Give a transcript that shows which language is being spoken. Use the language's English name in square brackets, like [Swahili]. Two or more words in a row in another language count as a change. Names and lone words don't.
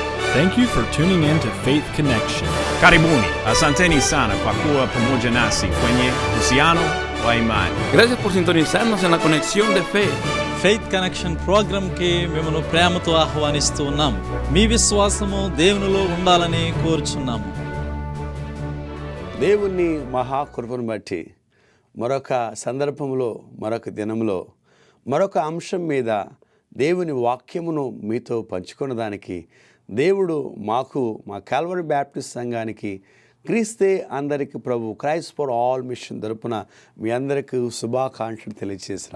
[English] Thank you for tuning in to Faith Connection. [Swahili] Karibuni, asanteni sana kwa kuwa pamoja nasi kwenye uhusiano wa imani. [Spanish] Gracias por sintonizarnos en la conexión de fe. [Telugu] ఫెయిత్ కనెక్షన్ ప్రోగ్రామ్కి మిమ్మల్ని ప్రేమతో ఆహ్వానిస్తూ ఉన్నాము. మీ విశ్వాసము దేవునిలో ఉండాలని కోరుచున్నాము. దేవుని మహాకృపను బట్టి మరొక సందర్భంలో, మరొక దినంలో, మరొక అంశం మీద దేవుని వాక్యమును మీతో పంచుకున్నదానికి దేవుడు మాకు, మా కాల్వరీ బ్యాప్టిస్ట్ సంఘానికి, క్రీస్తే అందరికీ ప్రభు, క్రైస్ట్ ఫర్ ఆల్ మిషన్ తరపున మీ అందరికీ శుభాకాంక్షలు తెలియజేస్తున్నాను.